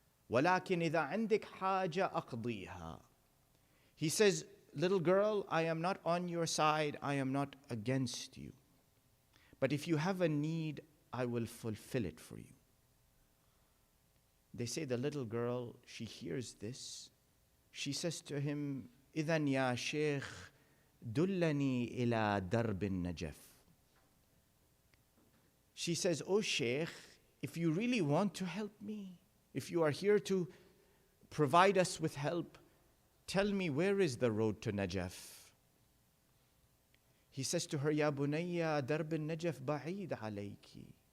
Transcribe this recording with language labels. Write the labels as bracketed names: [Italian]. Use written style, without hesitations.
[Arabic] Walakin idha indik haja aqdiha. [English] He says, little girl, I am not on your side, I am not against you. But if you have a need, I will fulfill it for you. They say the little girl, she hears this. She says to him, [Arabic] إِذَنْ يَا شَيْخ دُلَّنِي إِلَى دَرْبِ النَّجَفِ. [English] She says, oh Shaykh, if you really want to help me, if you are here to provide us with help, tell me where is the road to Najaf? He says to her, [Arabic] Ya bunayya, darb al-Najaf ba'id alayki.